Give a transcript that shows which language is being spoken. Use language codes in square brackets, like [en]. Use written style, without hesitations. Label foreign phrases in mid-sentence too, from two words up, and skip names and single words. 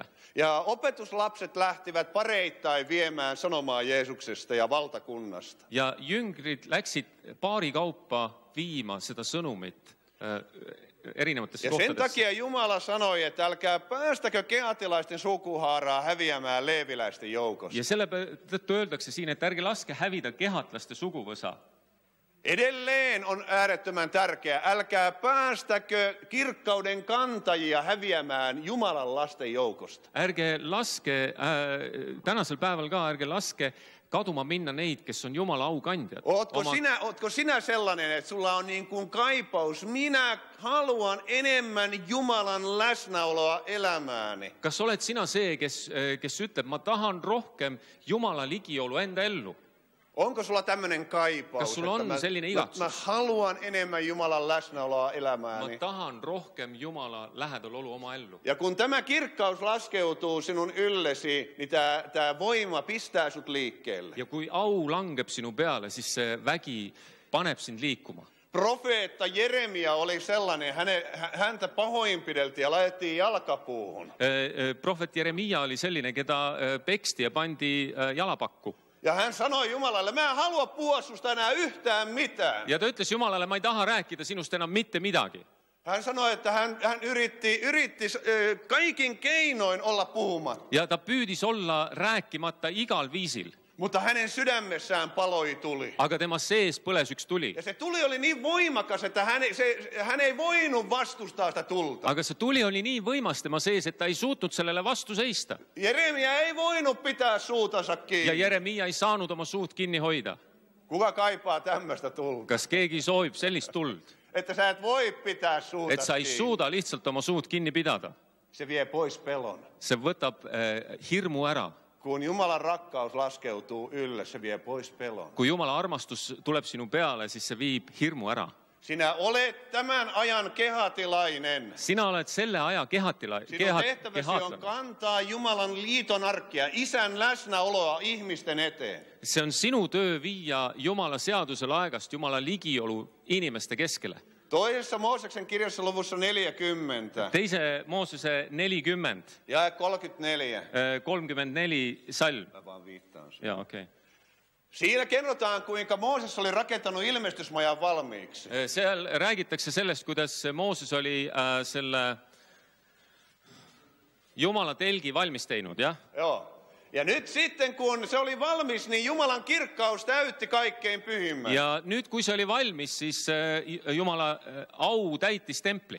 [fi] Ja opetuslapset lähtivät pareittain viemään sanomaa Jeesuksesta ja valtakunnasta. [et] Ja jüngrid läksid paari kaupa viima seda sõnumit erinevatesse [fi] Ja sen [et] kohtadesse. [fi] takia Jumala sanoi, että älkää päästäkö kehatilaisten sukuhaaraa häviämään leeviläisten joukosta. [et] Ja selle tõttu öeldakse siin, et ärge laske hävida kehatlaste suguvõsa. [fi] Edelleen on äärettömän tärkeää, älkää päästäkö kirkkauden kantajia häviämään Jumalan lasten joukosta. [et] Ärge laske, tänasel päeval ka, ärge laske kaduma minna neid, kes on Jumala aukandjad. [fi] Ootko sinä sellainen, että sulla on niin kuin kaipaus, minä haluan enemmän Jumalan läsnäoloa elämääni? [et] Kas oled sina see, kes ütleb, ma tahan rohkem Jumala ligiolu enda ellu? [fi] Onko sulla tämmöinen kaipaus, [et] Kas sulla on selline igatsus? [fi] mä haluan enemmän Jumalan läsnäoloa [et] Ma [fi] elämääni? [et] tahan rohkem Jumala lähedal olu oma ellu. [fi] Ja kun tämä kirkkaus laskeutuu sinun yllesi, niin tämä voima pistää sut liikkeelle. [et] Ja kui au langeb sinu peale, siis see vägi paneb sind liikuma. [fi] Profeetta Jeremia oli sellainen, häntä pahoinpideltiin ja laitettiin jalkapuuhun. [et] Prohvet Jeremia oli selline, keda peksti ja pandi jalapakku. [fi] Ja hän sanoi Jumalalle, mä en halua puhua susta enää yhtään mitään. [et] Ja ta ütles Jumalale, ma ei taha rääkida sinust enam mitte midagi. [fi] Hän sanoi, että hän yritti kaikin keinoin olla puhumatta. [et] Ja ta püüdis olla rääkimata igal viisil. [fi] Mutta hänen sydämessään paloi tuli. [et] Aga tema sees põles üks tuli. [fi] Ja se tuli oli niin voimakas, että hän ei voinut vastustaa sitä tulta. [et] Aga see tuli oli nii võimas tema sees, et ta ei suutnud sellele vastu seista. [fi] Jeremia ei voinut pitää suutansa [et] Ja [fi] kiinni. [et] Jeremia ei saanud oma suut kinni hoida. [fi] Kuka kaipaa tämmöistä tulta? [et] Kas keegi soovib sellist tuld? [fi] Että sä et voi pitää [et] Et [fi] suutas [et] sa ei [fi] kiinni. [et] suuda lihtsalt oma suut kinni pidada. [fi] Se vie pois pelon. [et] See võtab hirmu ära. [fi] Kun Jumalan rakkaus laskeutuu ylle, se vie pois pelon. [et] Kui Jumala armastus tuleb sinu peale, siis see viib hirmu ära. [fi] Sinä olet tämän ajan kehatilainen. [et] Sina oled selle aja [fi] Sinun tehtäväsi on kantaa Jumalan liiton arkkia, Isän läsnäoloa ihmisten eteen. [et] See on sinu töö viia Jumala seaduse laegast Jumala ligiolu inimeste keskele. [fi] Toisessa Mooseksen kirjassa luvussa 40. [et] Teise Moosese 40, [fi] Ja 34. [et] 34 salm. [fi] Mä vaan viittaan sen. [et] Jaa, okei. [fi] Siinä kerrotaan, kuinka Mooses oli rakentanut ilmestysmajan valmiiksi. [et] Seal räägitakse sellest, kuidas Mooses oli selle Jumala telgi valmis teinud, jah? [fi] Joo. Ja nyt sitten, kun se oli valmis, niin Jumalan kirkkaus täytti kaikkein pyhimmän. [et] Ja nüüd, kui see oli valmis, siis Jumala au täitis templi.